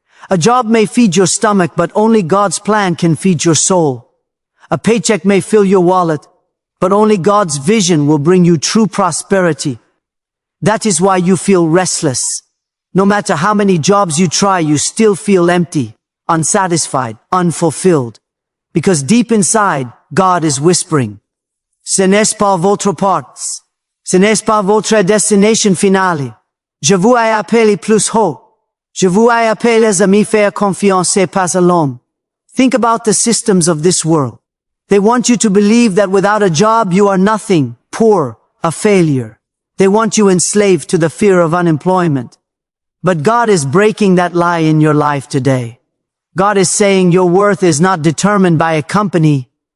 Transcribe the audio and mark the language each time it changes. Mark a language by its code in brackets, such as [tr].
[en] A job may feed your stomach, but only God's plan can feed your soul. A paycheck may fill your wallet, but only God's vision will bring you true prosperity. That is why you feel restless. No matter how many jobs you try, you still feel empty, unsatisfied, unfulfilled. Because deep inside, God is whispering, [fr] ce n'est pas votre part, ce n'est pas votre destination finale. Je vous ai appelé plus haut. Je vous ai appelé les amis faire confiance pas à l'homme. [en] Think about the systems of this world. They want you to believe that without a job you are nothing, poor, a failure. They want you enslaved to the fear of unemployment. But God is breaking that lie in your life today. God is saying your worth is not determined by a company.